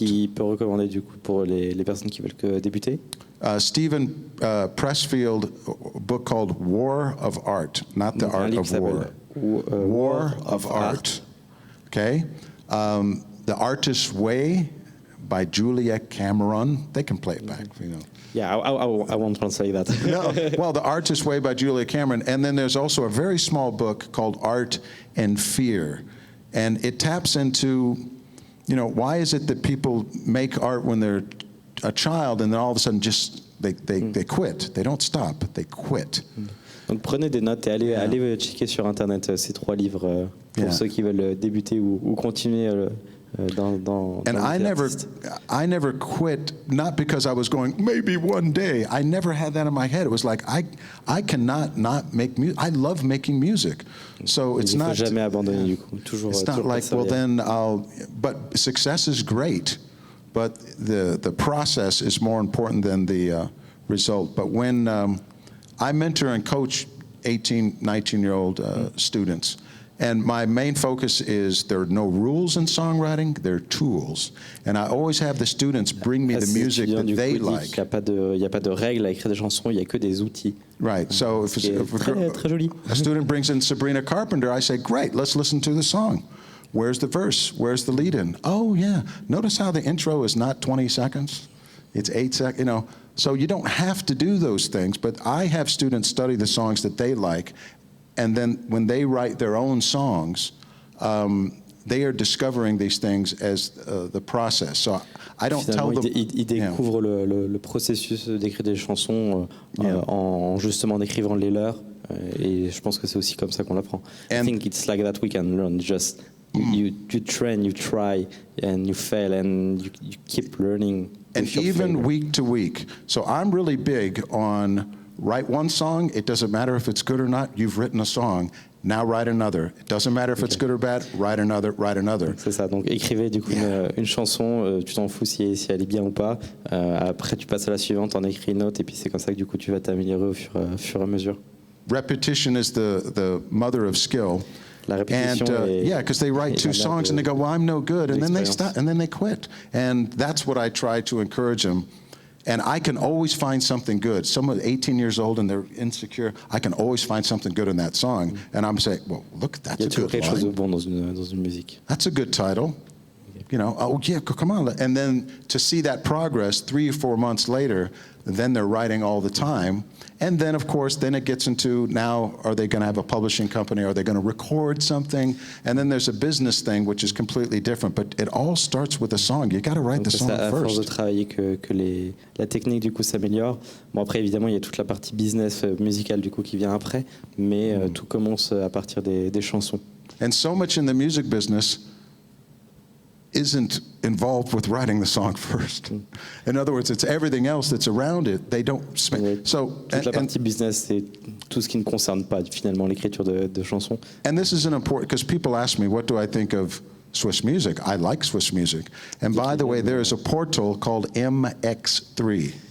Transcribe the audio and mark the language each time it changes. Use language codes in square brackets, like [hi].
[fr] Il y a 3 livres qu'il peut recommander du coup pour les personnes qui veulent débuter. [en] Stephen Pressfield, a book called War of Art, not the art of war. War of Art. Okay. The Artist's Way by Julia Cameron. They can play it back, Yeah, I won't translate that. No, well, The Artist's Way by Julia Cameron. And then there's also a very small book called Art and Fear. And it taps into, why is it that people make art when they're a child and then all of a sudden just they quit. They don't stop, they quit. [fr] Donc prenez des notes et allez checker sur Internet ces 3 livres pour ceux qui veulent débuter ou continuer dans [en] And I never quit, not because I was going, maybe one day. I never had that in my head. It was like, I cannot not make music. I love making music. So it's not... [fr] Il ne faut jamais abandonner du coup. Toujours, [en] it's not like, well then but success is great, but the process is more important than the result. But when I mentor and coach 18, 19-year-old students, and my main focus is there are no rules in songwriting, there are tools. And I always have the students bring me the music that they like. [fr] Il n'y a pas de règles à écrire des chansons, il n'y a que des outils. [en] Right. So if [fr] très joli. [en] A student brings in Sabrina Carpenter, I say, great, let's listen to the song. Where's the verse? Where's the lead-in? Oh, yeah. Notice how the intro is not 20 seconds? It's 8 seconds, So you don't have to do those things, but I have students study the songs that they like. And then when they write their own songs, they are discovering these things as the process. So I don't tell them... [fr] Ils découvrent le processus d'écrire des chansons en justement écrivant les leurs. Et je pense que c'est aussi comme ça qu'on l'apprend. [en] I think it's like that we can learn. Just you train, you try, and you fail, and you keep learning. And even week to week. So I'm really big on... Write one song, it doesn't matter if it's good or not, you've written a song, now write another. It doesn't matter if it's good or bad, write another, write another. [fr] C'est ça, donc écrivez du coup une chanson, tu t'en fous si elle est bien ou pas, après tu passes à la suivante, en écris une autre, et puis c'est comme ça que du coup tu vas t'améliorer au fur et à mesure. [en] Repetition is the mother of skill. [fr] La répétition [en] because they write 2 songs and they go, well, I'm no good, and then they stop, and then they quit. And that's what I try to encourage them. And I can always find something good. Someone 18 years old and they're insecure, I can always find something good in that song. And I'm saying, well, look, that's a good [fr] quelque chose de [en] line. [fr] bon dans une musique. [en] That's a good title. Oh yeah, come on. And then to see that progress 3 or 4 months later, then they're writing all the time. And then, of course, then it gets into now, are they going to have a publishing company? Are they going to record something? And then there's a business thing, which is completely different. But it all starts with a song. You got to write the song first. [fr] C'est à force de [en] first. [fr] travailler que la technique, du coup, s'améliore. Bon, après, évidemment, il y a toute la partie business musicale, du coup, qui vient après. Mais tout commence à partir des chansons. [en] And so much in the music business isn't involved with writing the song first. In other words, it's everything else that's around it. They don't spend... [fr] Toute la partie business, c'est tout ce qui ne concerne pas finalement l'écriture de chansons. [en] And this is an important... Because people ask me, what do I think of Swiss music? I like Swiss music. And by the way, there is a portal called MX3.